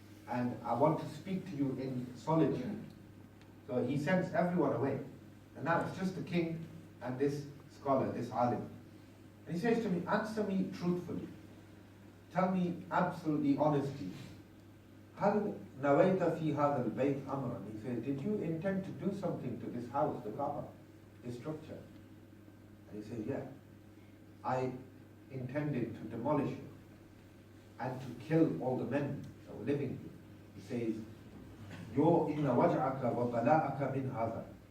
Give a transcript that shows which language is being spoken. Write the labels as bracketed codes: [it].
[en] And I want to speak to you in solitude. So he sends everyone away. And now it's just the king and this scholar, this alim. And he says to me, answer me truthfully. Tell me absolutely honestly. [ar] هل نويت في هذا البيت أمرا? [en] He says, did you intend to do something to this house, the Kaaba, this structure? And he says, yeah. I intended to demolish it and to kill all the men that were living here. He says, your [ar] inna waj'aka wa bala'aka min hadha.